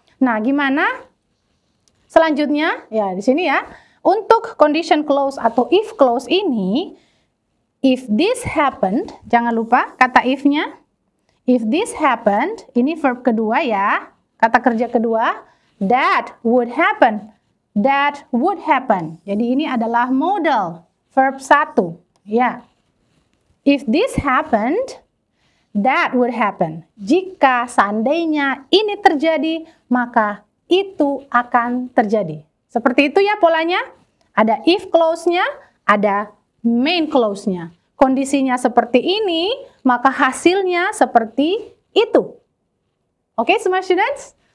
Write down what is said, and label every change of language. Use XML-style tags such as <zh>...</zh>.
<id>Nah, gimana? Selanjutnya, ya di sini ya, untuk condition clause atau if clause ini,</id> <en>if this happened,</en> <id>jangan lupa kata if-nya.</id> <en>If this happened,</en> <id>ini verb kedua ya, kata kerja kedua,</id> <en>that would happen. That would happen.</en> <id>Jadi ini adalah modal, verb 1. Ya.</id> <en>If this happened, that would happen.</en> <id>Jika seandainya ini terjadi, maka itu akan terjadi. Seperti itu ya polanya. Ada if clause-nya, ada main clause-nya. Kondisinya seperti ini, maka hasilnya seperti itu. Oke, semua students?</id>